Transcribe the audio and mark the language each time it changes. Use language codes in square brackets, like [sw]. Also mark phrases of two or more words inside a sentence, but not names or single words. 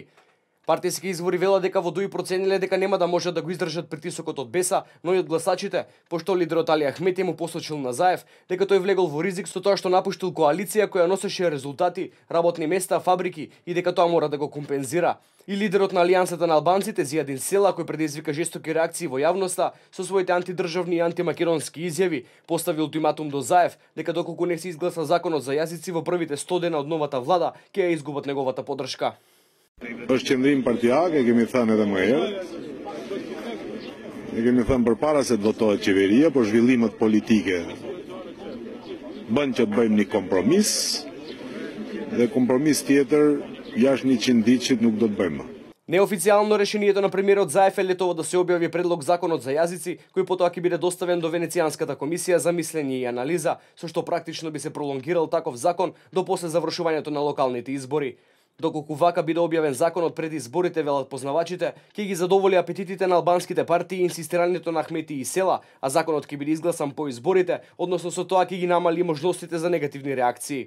[mk] Партиски извори велат дека во ДУИ процениле дека нема да можат да го издржат притисокот од БЕСА, но и од гласачите, пошто лидерот Али Ахмети му посочил на Заев дека тој влегол во ризик со тоа што напуштил коалиција која носеше резултати, работни места, фабрики и дека тоа мора да го компензира. И лидерот на Алијансата на албанците Зијадин Села, кој предизвика жестоки реакции во јавноста со своите антидржавни и антимакедонски изјави, постави ултиматум до Заев дека доколку не се изгласа законот за јазици во првите 100 дена од новата влада, ќе ја изгубат неговата поддршка. [sq] Është qëndrim partiak, e kemi thënë edhe më herë. E kemi thënë përpara se të votohet qeveria, por zhvillimet politike bën që të bëjmë një kompromis, dhe kompromis tjetër jashtë 100 diçit nuk do të bëjmë. [mk] Неофицијално решението на премиерот Заев е летово да се објави предлог законот за јазици, кој потоа ќе биде доставен до Венецијанската комисија за мислење и анализа, со што практично би се пролонгирал таков закон до после завршувањето на локалните избори. Доколку вака биде објавен законот пред изборите, велат познавачите, ќе ги задоволи апетитите на албанските партии и инсистирањето на Ахмети и Села, а законот ќе биде изгласан по изборите, односно со тоа ќе ги намали можностите за негативни реакции.